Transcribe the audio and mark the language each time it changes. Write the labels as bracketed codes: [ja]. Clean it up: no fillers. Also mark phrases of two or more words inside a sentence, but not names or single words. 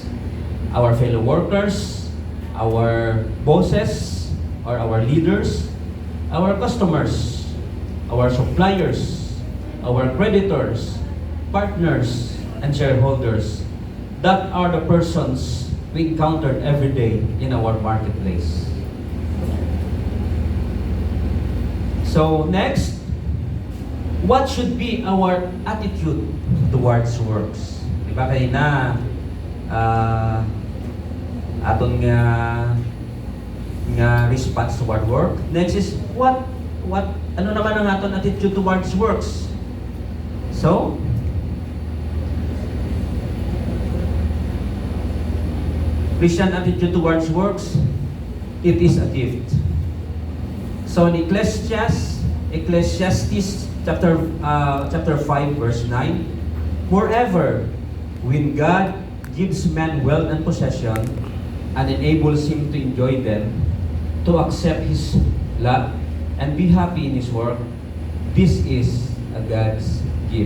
[en] Our fellow workers, our bosses, or our leaders, our customers, our suppliers, our creditors, partners, and shareholders. That are the persons we encountered every day in our marketplace. So next, what should be our attitude towards works? [hil] Diba kayo na aton nga [en] response toward work. [hil] Next is ano naman ang aton [en] attitude towards works? So, Christian attitude towards works, it is a gift. So in Ecclesiastes chapter 5 verse 9, moreover, when God gives man wealth and possession and enables him to enjoy them, to accept his lot and be happy in his work, this is a God's gift.